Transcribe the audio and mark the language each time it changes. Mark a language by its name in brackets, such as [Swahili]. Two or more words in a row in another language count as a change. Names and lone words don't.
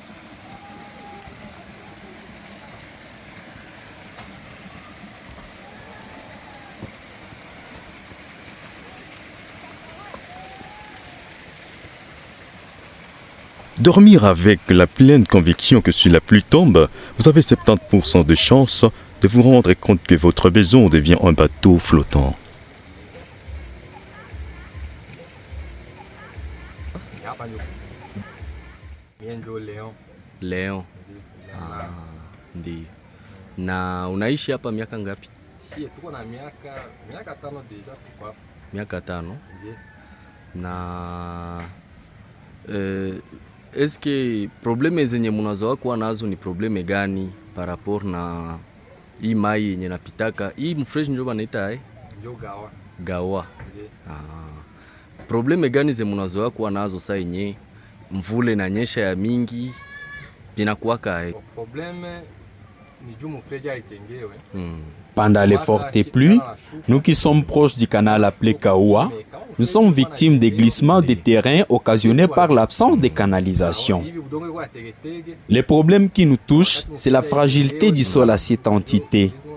[French] Dormir avec la pleine conviction que si la pluie tombe, vous avez 70% de chances de vous rendre compte que votre maison devient un bateau flottant. Leon. [Swahili] Ndio. Na unaishi hapa miaka ngapi? Tuko na miaka 5 deja tuko hapa. Miaka 5. Ndiyo. Na [French] eske probleme [Swahili] zenye mnazoa kuwa nazo ni probleme gani [French] par rapport [Swahili] na hii mai yenye napitaka? Hii mfresh ndio banaita Ndio gawa. Gawa. Probleme gani zenye mnazoa kuwa nazo saa yenye mvule na nyesha ya mingi binakuwaka? Probleme ni juu mfresh haitengewe. [French] Pendant les fortes pluies, nous qui sommes proches du canal appelé Kaoua, nous sommes victimes des glissements de terrain occasionnés par l'absence de canalisation. Les problèmes qui nous touchent, c'est la fragilité du sol à cette entité.